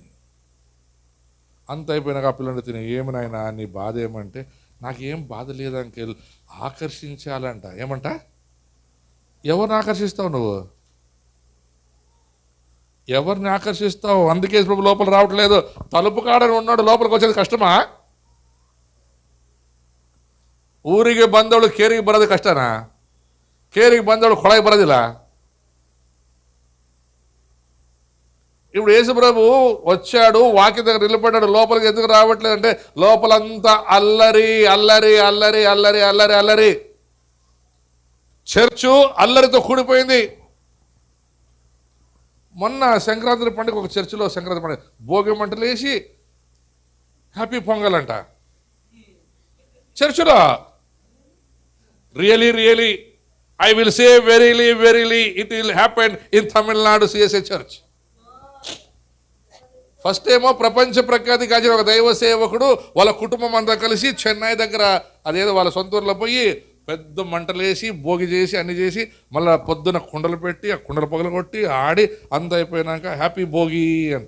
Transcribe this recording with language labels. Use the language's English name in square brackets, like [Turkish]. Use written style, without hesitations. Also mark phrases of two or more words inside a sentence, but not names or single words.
[Telugu] అంత అయిపోయినాక ఆ పిల్లలు తిని, ఏమనైనా నీ బాధ ఏమంటే, నాకేం బాధ లేదు అంకెల్, ఆకర్షించాలంట. ఏమంట? ఎవరిని ఆకర్షిస్తావు నువ్వు? ఎవరిని ఆకర్షిస్తావు? అందుకే యేసు ప్రభు లోపల రావట్లేదు. తలుపు కాడని ఉన్నాడు, లోపలికి వచ్చేది కష్టమా? [Kannada] ಊರಿಗೆ ಬಂದವಳು ಕೇರಿಗೆ ಬರೋದು ಕಷ್ಟನಾ? ಕೇರಿಗೆ ಬಂದವಳು ಕೊಳಗೆ ಬರೋದಿಲ್ಲ. [Telugu] ఇప్పుడు యేసు ప్రభు వచ్చాడు, వాక్య దగ్గర నిలబడ్డాడు, లోపలికి ఎందుకు రావట్లేదు అంటే లోపలంతా అల్లరి అల్లరి అల్లరి అల్లరి అల్లరి అల్లరి. చర్చు అల్లరితో కూడిపోయింది. మొన్న సంక్రాంతి పండుగ ఒక చర్చిలో, సంక్రాంతి పండుగ భోగి మంటలు వేసి హ్యాపీ పొంగల్ అంట చర్చిలో. [English] Really I will say verily it will happen in Tamil Nadu CSA church. [Telugu] ఫస్ట్ ఏమో ప్రపంచ ప్రఖ్యాతి కాచిన ఒక దైవ సేవకుడు వాళ్ళ కుటుంబం అంతా కలిసి చెన్నై దగ్గర అదేదో వాళ్ళ సొంత ఊర్లో పోయి పెద్ద మంటలేసి భోగి చేసి అన్ని చేసి మళ్ళీ పొద్దున కుండలు పెట్టి ఆ కుండలు పగలు కొట్టి ఆడి అంత అయిపోయినాక హ్యాపీ భోగి అంట.